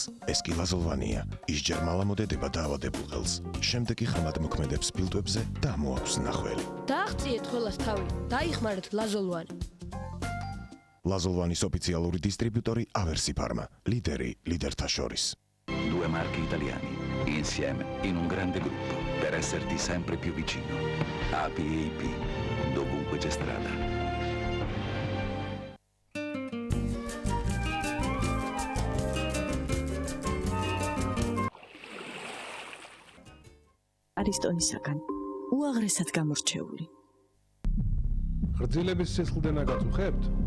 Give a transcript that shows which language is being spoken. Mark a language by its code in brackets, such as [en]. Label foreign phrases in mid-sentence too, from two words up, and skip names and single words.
[ka] ეს კი ლაზოლვანია. ის ჯერ მალამოდედება დაავადებულ ყელს. შემდეგ კი ხმად მოქმედებს ფილტვებზე და მოაქვს ნახველი. დააღწიეთ ყველას თავი. დაიხმარეთ ლაზოლვანი. ლაზოლვანის ოფიციალური დისტრიბიუტორი Aversi Pharma, ლიდერი ლიდერთა შორის. [it] Due marchi italiani, insieme in un grande gruppo, per esserti sempre più vicino. APAP, dovunque c'è strada. [ka] არისტონისაგან, უაღრესად გამორჩეული. ღრძილების სისხლდენა გაწუხებთ?